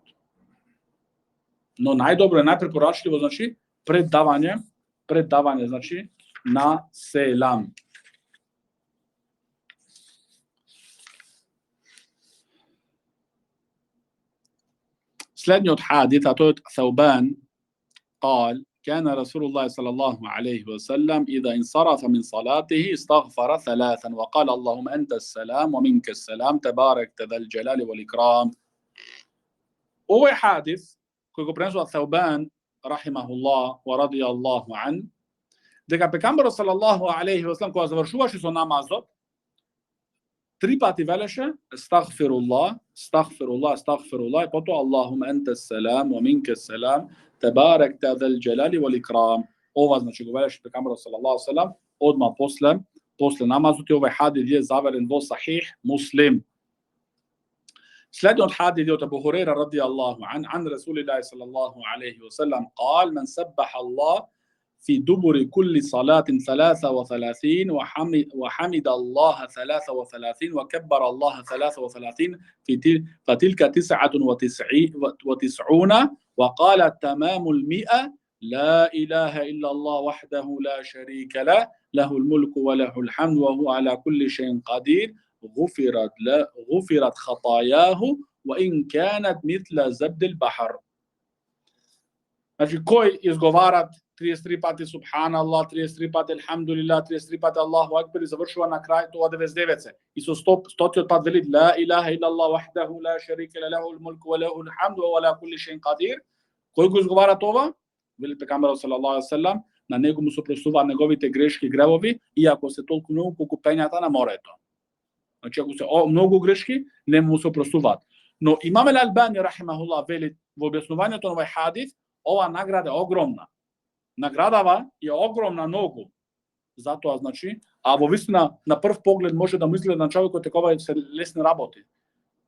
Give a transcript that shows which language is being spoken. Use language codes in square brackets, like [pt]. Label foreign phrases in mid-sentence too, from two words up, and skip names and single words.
[mk] Но најдобро е, најпрепорачливо, значи, пред давање, значи, на селам. Следниот хадис, а тој [ar] ثوبان قال كان رسول الله صلى الله عليه وسلم إذا انصرف من صلاته استغفر ثلاثا وقال اللهم أنت السلام ومنك السلام تبارك ذا الجلال والإكرام. [mk] Овој хадис кој го пренесува ثوبان [ar] رحمه الله ورضي الله عن, [mk] дека пекамберот [ar] صلى الله عليه وسلم [mk] кога завршуваше со намазот, 3 пати велеше [ar] أستغفر الله أستغفر الله أستغفر الله, [mk] и потоа [ar] اللهم أنت السلام ومنك السلام تباركت ذا الجلال والإكرام. [mk] Ова значи го велеше пекамберот [ar] صلى الله عليه وسلم [mk] одма после намазот, и овој хадис е заверен во Сахих Муслим. Следниот хадис од Абу Хурейра [ar] رضي الله عن رسول الله صلى الله عليه وسلم قال من سبح الله في دبر كل صلاة 33 وحمد الله 33 وكبر الله 33 فتلك 99 وقال تمام 100 لا إله إلا الله وحده لا شريك له له الملك وله الحمد وهو على كل شيء قدير غفرت خطاياه وإن كانت مثل زبد البحر. [mk] Значи, кој изговарат 33 пати Субханаллах, 33 пати Алхамдулилlah, 33 пати [ar] الله أكبر [mk] и завршува на крај тоа 99 се. [ar] И со 100-тиот пат вели لا إله إلا الله وحده لا شريك له له الملك وله الحمد وعلى كل شيء قدير. [mk] Кој го изговара тоа? Вели пекамберот [ar] صلى الله عليه وسلم, [mk] на него му се простуваат неговите грешки и гревови, иако се толку многу колку пењата на морето. Значи, ако се многу грешки, не му се простуваат. Но имам Ал-Албани рахимахуллах вели во објаснувањето на овој хадис, ова награда е огромна. Наградава е огромна многу. Затоа, значи, а во вистина на прв поглед може да му изгледа на човекот такова се лесни работи.